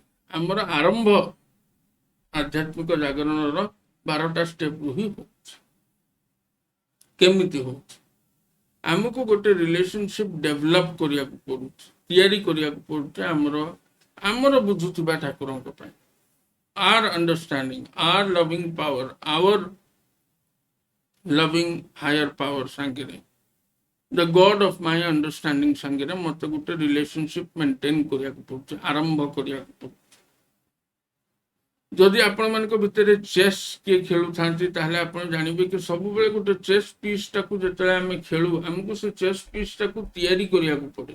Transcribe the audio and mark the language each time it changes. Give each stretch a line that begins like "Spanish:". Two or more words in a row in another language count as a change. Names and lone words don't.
Odia: ଆମର ଆରମ୍ଭ ଆଧ୍ୟାତ୍ମିକ ଜାଗରଣର 12ଟା ଷ୍ଟେପ୍ରୁ ହିଁ ହେଉଛି। କେମିତି ହେଉଛି? ଆମକୁ ଗୋଟେ
English: relationship develop
Odia: କରିବାକୁ ପଡୁଛି, ତିଆରି କରିବାକୁ ପଡୁଛି ଆମର ବୁଝୁଥିବା ଠାକୁରଙ୍କ ପାଇଁ।
English: our understanding, our loving power, our loving higher power ସାଙ୍ଗରେ, the God of my understanding
Odia: ସାଙ୍ଗରେ ମତେ ଗୋଟେ
English: relationship maintain
Odia: କରିବାକୁ ପଡୁଛି, ଆରମ୍ଭ କରିବାକୁ ପଡୁଛି। ଯଦି ଆପଣମାନଙ୍କ ଭିତରେ ଚେସ୍ କିଏ ଖେଳୁଥାନ୍ତି ତାହେଲେ ଆପଣ ଜାଣିବେ କି ସବୁବେଳେ ଗୋଟେ
English: chess pieceଟାକୁ
Odia: ଯେତେବେଳେ ଆମେ ଖେଳୁ, ଆମକୁ ସେ
English: chess pieceଟାକୁ
Odia: ତିଆରି କରିବାକୁ ପଡେ।